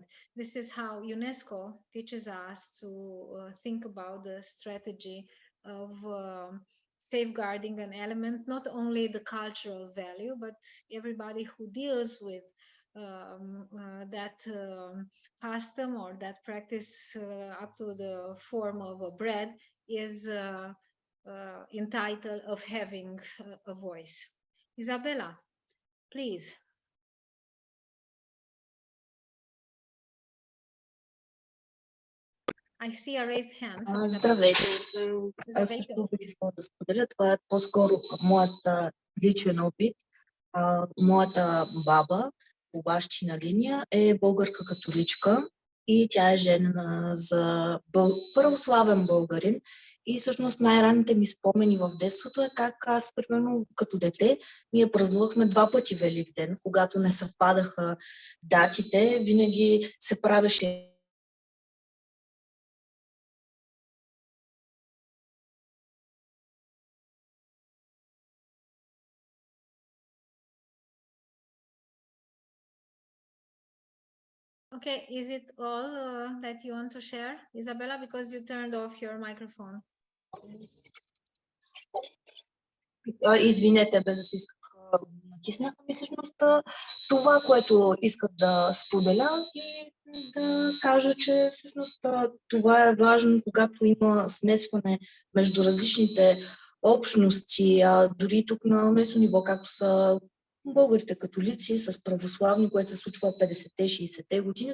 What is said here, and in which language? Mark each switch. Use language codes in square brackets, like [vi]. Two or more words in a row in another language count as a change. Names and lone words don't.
[en] This is how UNESCO teaches us to think about the strategy of safeguarding an element, not only the cultural value, but everybody who deals with that custom or that practice up to the form of a bread is entitled of having a voice. Isabella, please. I see a raised hand. [bg] Здравейте. Аз също бих искала да споделя. Това е по-скоро моят личен опит. Моята баба по бащина линия е българка католичка и тя е женена за православен българин. И всъщност най-ранните ми спомени в детството е как аз, примерно, като дете, ние празнувахме 2 пъти Великден, когато не съвпадаха датите, винаги се правеше [en] Okay, is it all that you want to share, Isabella, because you turned off your microphone? [bg] Извинете, без да си исках да натисна. Всъщност това, което исках да споделя и да кажа, че всъщност това е важно, когато има смесване между различните общности, дори тук на местно ниво, както са българите католици с православни, което се случва 50-те, 60-те години.